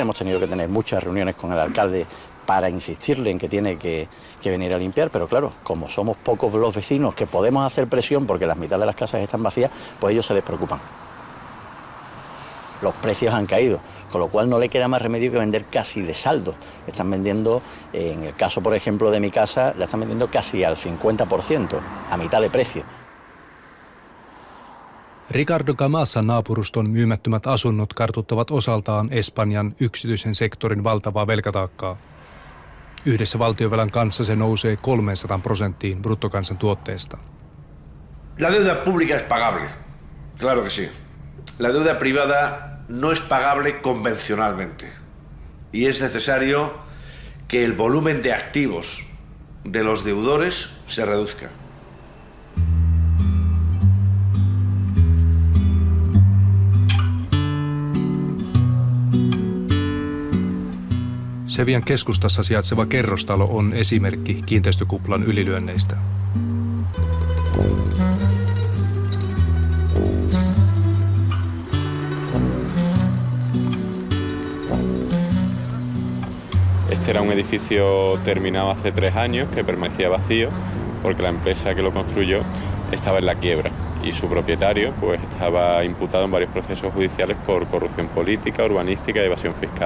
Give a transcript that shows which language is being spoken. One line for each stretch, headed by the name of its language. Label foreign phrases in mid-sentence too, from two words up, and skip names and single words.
Spanish: Hemos tenido que tener muchas reuniones con el alcalde para insistirle en que tiene que venir a limpiar, pero claro, como somos pocos los vecinos que podemos hacer presión porque las mitad de las casas están vacías, pues ellos se despreocupan. Los precios han caído, con lo cual no le queda más remedio que vender casi de saldo. Están vendiendo, en el caso por ejemplo de mi casa, la están vendiendo casi al 50%, a mitad de precio.
Finnish: Ricardo Camasan naapuruston myymättömät asunnot kartuttavat osaltaan Espanjan yksityisen sektorin valtavaa velkataakkaa. Yhdessä valtionvelan kanssa se nousee 300% bruttokansantuotteesta.
Spanish: La deuda pública es pagable, claro que sí. La deuda privada no es pagable convencionalmente y es necesario que el volumen de activos de los deudores se reduzca.
Finnish: Sevian keskustassa sijaitseva kerrostalo on esimerkki kiinteistökuplan ylilyönneistä.
Spanish: Este era un edificio terminado hace 3 años que permanecía vacío porque la empresa que lo construyó estaba en la quiebra y su propietario pues estaba imputado en varios procesos judiciales por corrupción política, urbanística y evasión fiscal.